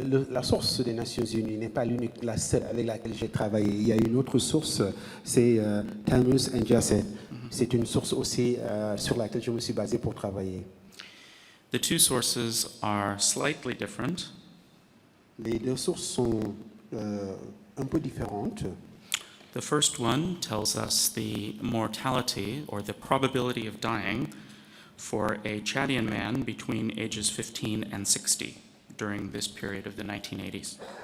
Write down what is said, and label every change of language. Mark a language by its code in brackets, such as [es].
[fr] La source des Nations Unies n'est pas l'unique, la seule avec laquelle j'ai travaillé. Il y a une autre source, c'est Tamus and Jasset. C'est une source aussi sur laquelle je me suis basé pour travailler. [en] The two sources are slightly different. [fr] Les deux sources sont un peu différentes. [en] The first one tells us the mortality or the probability of dying for a Chadian man between ages 15 and 60 during this period of the 1980s.